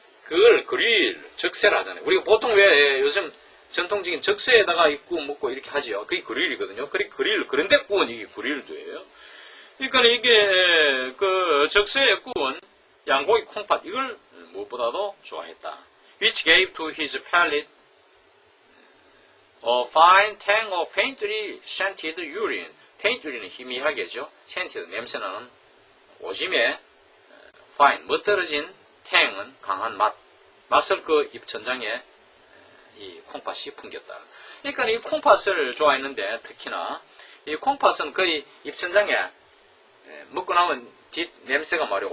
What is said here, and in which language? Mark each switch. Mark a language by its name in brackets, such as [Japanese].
[Korean] 그걸 그릴 적새라 하잖아요. 우리가 보통 왜 요즘 전통적인 적새에다가 구워 먹고 이렇게 하지요. 그게 그릴이거든요. 그런데 구운 이게 그릴도예요. 그러니까 이게 그 적새에 구운 양고기 콩팥 이걸 무엇보다도 좋아했다. [English] Which gave to his palate a fine tang of faintly scented urine. [Korean] faint urin은 희미하게죠. scented 냄새나는 오짐에 fine 멋들어진 tang은 강한 맛. 맛을 그 입천장에 이 콩팥이 풍겼다. 그러니까 이 콩팥을 좋아했는데 특히나 이 콩팥은 거의 입천장에 먹고 나면 뒷 냄새가 말이에요.